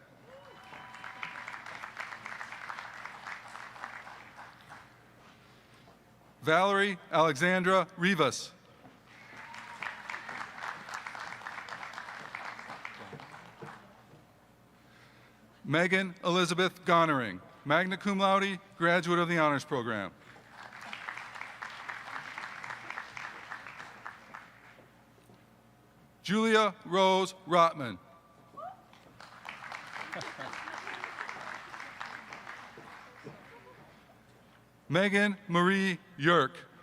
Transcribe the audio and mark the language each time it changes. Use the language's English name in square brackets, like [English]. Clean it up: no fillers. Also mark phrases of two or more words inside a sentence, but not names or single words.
[English] Valerie Alexandra Rivas. Megan Elizabeth Gonering, [Latin] magna cum laude, [English] graduate of the Honors Program. Julia Rose Rotman. Megan Marie Yerk.